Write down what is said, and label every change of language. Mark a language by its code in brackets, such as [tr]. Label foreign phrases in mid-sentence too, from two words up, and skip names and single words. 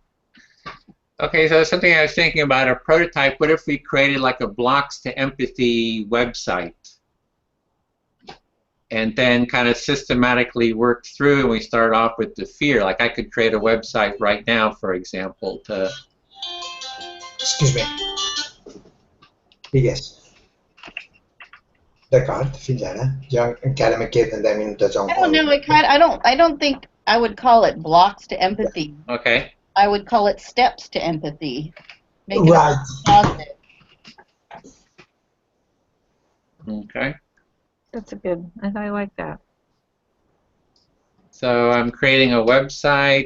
[en] Okay, so something I was thinking about, a prototype. What if we created like a blocks to empathy website, and then kind of systematically worked through, and we start off with the fear. Like I could create a website right now, for example, to... Excuse me. [ca] Digues. D'acord, fins ara. Jo encara me queden 10 minutets on [en] I don't know. I don't think I would call it blocks to empathy. Okay. I would call it steps to empathy. Make Right. it positive. Okay. That's a good, I like that. So I'm creating a website.